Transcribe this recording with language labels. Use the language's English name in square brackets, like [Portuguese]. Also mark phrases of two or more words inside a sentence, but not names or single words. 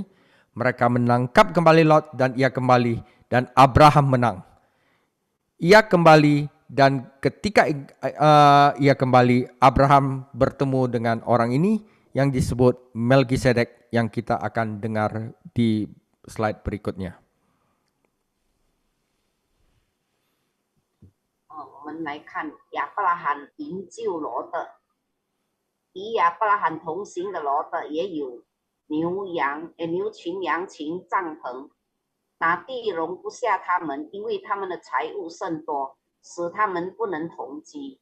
[Indonesian] Mereka menangkap kembali Lot dan ia kembali dan Abraham menang. Ia kembali dan ketika ia kembali, Abraham bertemu dengan orang ini yang disebut Melkisedek yang kita akan dengar di slide berikutnya. [Chinese] 我们来看亚伯拉罕营救罗德，与亚伯拉罕同行的罗德也有牛群、羊群、帐篷，那地容不下他们，因为他们的财物甚多，使他们不能同居。